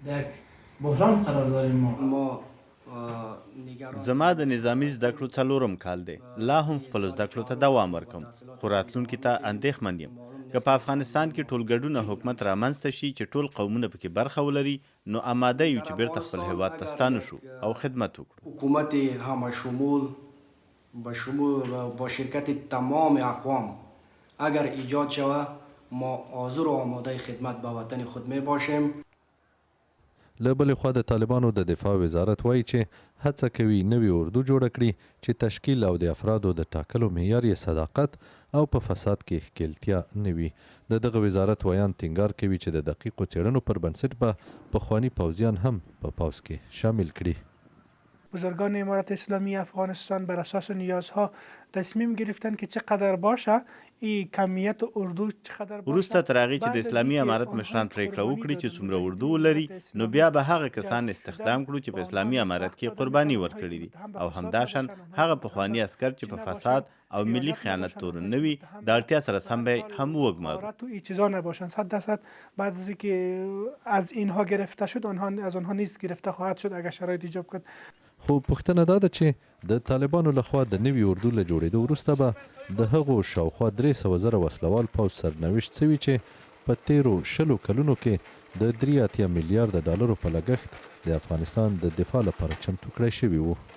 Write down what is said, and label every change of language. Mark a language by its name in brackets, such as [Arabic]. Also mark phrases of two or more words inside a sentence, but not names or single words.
[Pashto] زما د نظامی زده کړو 4م کال دی. لا هم خپلو زده کړو ته دوام ورکوم، خو راتلونکي ته اندېښمن یم. که په افغانستان کې ټول ګډونه حکومت رامنځته شي چې ټول قومونه پکې برخه ولري، نو آماده یو چې بیرته خپل هیواد ته ستانه شو او خدمت وکړو. [Persian] حکومت همه شمول با شرکت تمام اقوام اگر ایجاد شود، ما حاضر و آماده خدمت به وطن خود می باشیم. [Pashto] له بلې خوا د طالبانو د دفاع وزارت وایي چې هڅه کوي نوې اردو جوړه کړي چې تشکیل او د افرادو د ټاکلو معیار یې صداقت او په فساد کې ښکیلتیا نه وي. د دغه وزارت ویان ټینګار کوي چې د دقیقو څېړنو پر بنسټ به پخواني پوځیان هم په پوځ کې شامل کړي. [Persian] بزرگان امارت اسلامی افغانستان بر اساس نیازها تصمیم گرفتن که چقدر باشه این کمیت اردو چقدر باشه. [Pashto] وروسته تر هغې چې د اسلامي امارت مشران پرېکړه وکړي چې څومره اردو ولري، نو بیا به هغه کسان استخدام کړو چې په اسلامي امارت کې قرباني ورکړي دي، او همداشان هغه پخواني عسکر چې په فساد او ملی خیانت تورن نه وي، د اړتیا سره سم به هم وګمارو. [Persian] تو این چیزا نباشن. 100% بعد از اینکه از اینها گرفته شد، از آنها نیز گرفته خواهد شد اگر شرایط ایجاب کرد. [Pashto] خو پوښتنه دا ده چې د طالبانو لخوا د نوي اردو له جوړېدو وروسته به د هغو شاوخوا 300,000 وسلوال پوځ سرنوشت څه وي چې په تیرو 20 کلونو کې د 3 میلیارده ډالرو په لګښت د افغانستان د دفاع لپاره چمتو کړی شوي وو.